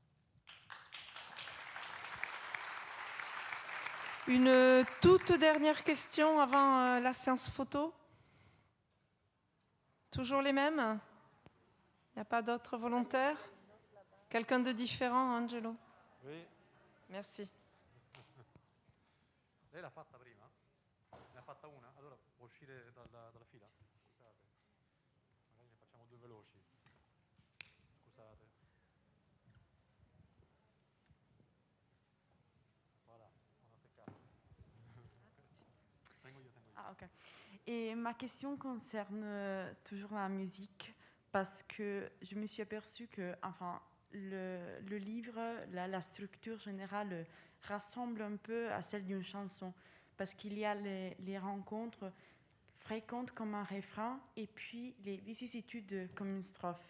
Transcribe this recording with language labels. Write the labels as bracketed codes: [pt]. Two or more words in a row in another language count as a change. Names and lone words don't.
[fr] Une toute dernière question avant la séance photo. Toujours les mêmes? Il n'y a pas d'autres volontaires? Quelqu'un de différent, Angelo? Oui. Merci. [it] Lei l'ha fatta prima? Ne ha fatta una? Allora può uscire dalla fila? Scusate. Magari ne facciamo due veloci. Scusate. [fr] Voilà, on a fait quatre. Ah, ok. Et ma question concerne toujours la musique, parce que je me suis aperçue que, enfin, le livre, la structure générale rassemble un peu à celle d'une chanson, parce qu'il y a les rencontres fréquentes comme un refrain et puis les vicissitudes comme une strophe.